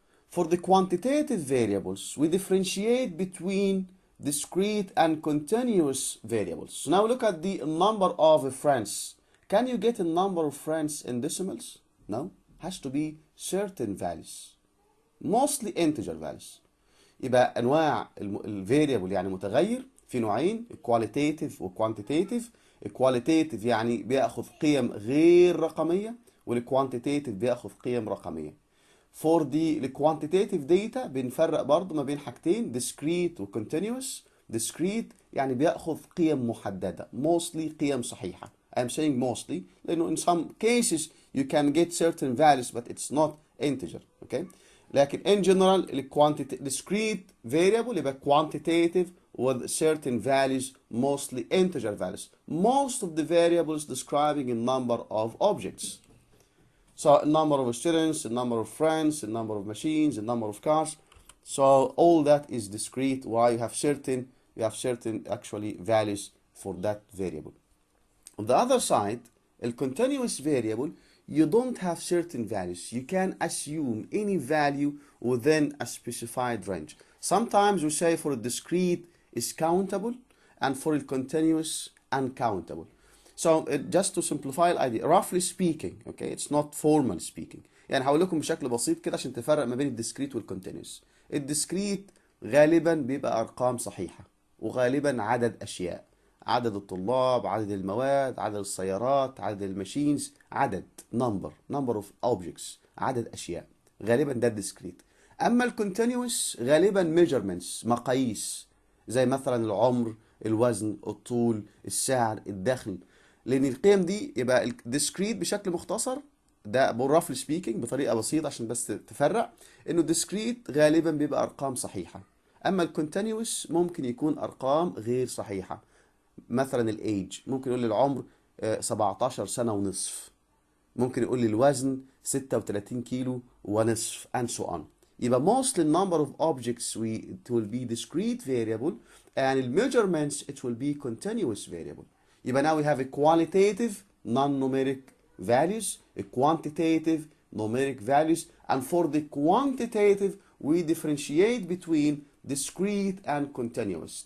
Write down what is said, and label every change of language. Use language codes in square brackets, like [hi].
[en] For the quantitative variables, we differentiate between discrete and continuous variables. So now look at the number of friends. Can you get a number of friends in decimals? No, has to be certain values, mostly integer values. [ar] يبقى أنواع الفاريبل يعني متغير في نوعين، qualitative و quantitative. qualitative يعني بيأخذ قيم غير رقمية، والquantitative بيأخذ قيم رقمية. [en] For the quantitative data [ar] بنفرق برضو ما بين حاجتين discrete و continuous. discrete يعني بيأخذ قيم محددة، [en] mostly [ar] قيم صحيحة. [en] I'm saying mostly [ar] لأنه [en] in some cases you can get certain values but it's not integer. Okay. [ar] لكن [en] in general discrete variable [ar] يبقى [en] quantitative with certain values, mostly integer values. Most of the variables describing a number of objects. So a number of students, a number of friends, a number of machines, a number of cars. So all that is discrete. Why? You have certain actually values for that variable. On the other side, a continuous variable, you don't have certain values. You can assume any value within a specified range. Sometimes we say for a discrete is countable and for a continuous uncountable. So just to simplify the idea, roughly speaking, okay, it's not formal speaking. [ar] يعني هقول لكم بشكل بسيط كده عشان تفرق ما بين الديسكريت والكونتينوس. الديسكريت غالبا بيبقى ارقام صحيحة، وغالبا عدد اشياء، عدد الطلاب، عدد المواد، عدد السيارات، عدد الماشينز، عدد [en] number of objects، [ar] عدد اشياء، غالبا ده الديسكريت. اما الكونتينوس غالبا measurements، مقاييس، زي مثلا العمر، الوزن، الطول، السعر، الدخل. لان القيم دي يبقى الديسكريت بشكل مختصر ده [en] roughly speaking [ar] بطريقه بسيطه عشان بس تفرق انه الديسكريت غالبا بيبقى ارقام صحيحه، اما الكونتينوس ممكن يكون ارقام غير صحيحه. مثلا الايج ممكن يقول لي العمر 17 سنه ونصف، ممكن يقول لي الوزن 36 كيلو ونصف [en] and so on. [ar] يبقى [en] mostly number of objects it will be discrete variable and the measurements it will be continuous variable. [ar] يبقى [en] now we have a qualitative non-numeric values, a quantitative numeric values, and for the quantitative we differentiate between discrete and continuous.